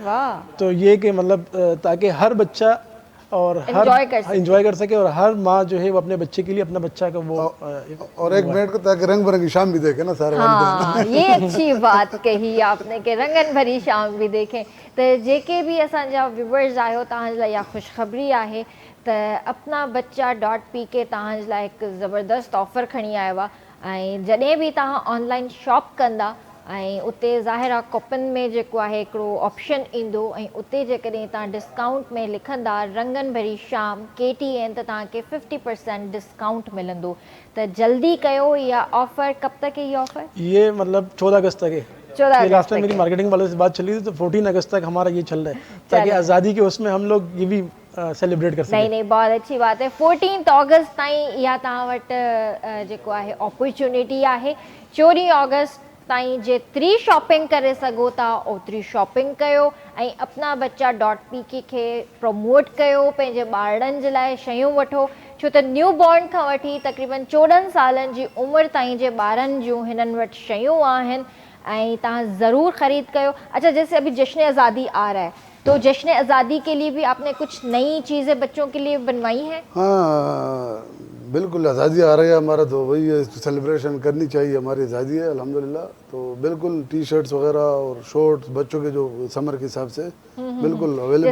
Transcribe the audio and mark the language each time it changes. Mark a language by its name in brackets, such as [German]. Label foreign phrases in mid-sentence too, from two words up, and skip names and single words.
[Urdu] वाह, تو یہ کہ مطلب تاکہ ہر بچہ اور ہر انجوائے کر سکے اور ہر ماں جو ہے وہ اپنے بچے کے لیے اپنا بچہ کا وہ اور ایک منٹ کو تاکہ رنگ برنگی شام بھی دیکھے نا سارے والدین. ہاں، یہ اچھی بات کہی آپ نے کہ رنگن بھری شام بھی دیکھیں. [Sindhi] तो जेके भी असांजा व्यूवर्स आहियो, तव्हां जे लाइ इहा ख़ुशख़बरी आहे त अपना बच्चा .pk तव्हां जे लाइ हिकु ज़बरदस्त ऑफर खणी आयो आहे। ऐं जॾहिं बि तव्हां ऑनलाइन शॉप कंदा ऐं उते ज़ाहिर आहे कॉपन में जेको आहे हिकिड़ो ऑप्शन ईंदो ऐं उते जेकॾहिं तव्हां डिस्काउंट में लिखंदा रंगन भरी शाम KTN त तव्हांखे 50% डिस्काउंट मिलंदो। त जल्दी कयो, इहा ऑफर [Urdu] کب تک ہے یہ آفر? یہ مطلب 14 اگست تک ہے. 14 یہ لاسٹ अगस्त ٹائم میری تک ہے. مارکیٹنگ والے سے بات چلی تھی تو 14 اگست تک ہمارا یہ چل رہا ہے، تاکہ آزادی کے اس میں ہم لوگ یہ بھی سیلیبریٹ کر नहीं सकें। نہیں، بہت اچھی بات ہے. [Sindhi] 14 अगस्त ताईं इहा तव्हां वटि जेको आहे अपॉर्चुनिटी आहे। 14 अगस्त ताईं जेतिरी शॉपिंग करे सघो था ओतिरी शॉपिंग कयो ऐं अपना बच्चा .pk खे प्रमोट कयो, पंहिंजे ॿारनि जे लाइ शयूं वठो, छो त [English] new born [Sindhi] खां वठी तक़रीबन 14 सालनि जी उमिरि ताईं जे ॿारनि जूं हिननि वटि शयूं आहिनि ऐं तव्हां ज़रूरु ख़रीद कयो। [Urdu] اچھا، جیسے ابھی جشن آزادی آ رہا ہے، تو جشن آزادی کے لیے بھی آپ نے کچھ نئی چیزیں بچوں کے لیے بنوائی ہیں? ہاں بالکل، آزادی آ رہی ہے، ہمارا تو وہی ہے، اس کی سیلیبریشن کرنی چاہیے، ہماری آزادی ہے الحمدللہ. تو بالکل ٹی شرٹس وغیرہ اور شارٹس بچوں کے جو سمر کے حساب سے بالکل اویلیبل